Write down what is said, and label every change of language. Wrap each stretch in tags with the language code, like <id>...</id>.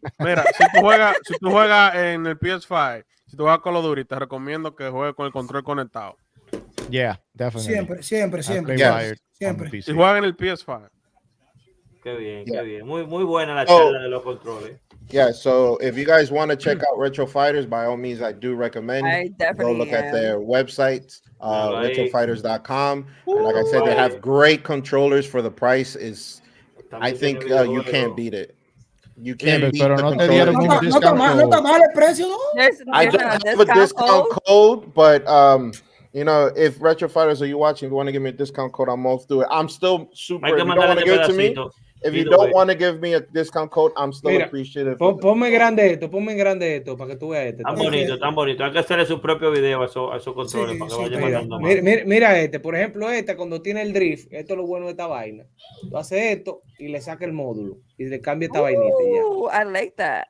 <es>Mira, si tú juegas en el PS5, si tú juegas Call of Duty, te recomiendo que juegues con el control conectado.</es> <en>Yeah, definitely.</en> <es>Siempre. Si juegan en el PS5. Qué bien. Muy buena la charla de los controles.</es> <en>Yeah, so if you guys want to check out Retro Fighters, by all means, I do recommend go look at their website, retrofighters.com. And like I said, they have great controllers for the price. I think you can't beat it. You can't beat the controller.</en> <es>No está mal el precio, ¿no?</es> <en>I don't have a discount code, but you know, if Retro Fighters, are you watching? If you want to give me a discount code, I'm off through it. I'm still super. If you don't want to give it to me, if you don't want to give me a discount code, I'm still appreciative.</en> <es>Ponme grande esto para que tú veas este. Tan bonito. Hay que hacerle su propio video a esos controles para que vaya mandando más. Mira por ejemplo, cuando tiene el drift, esto es lo bueno de esta vaina. Tú haces esto y le saca el módulo y le cambia esta vainita ya.</es> <en>I like that.</en>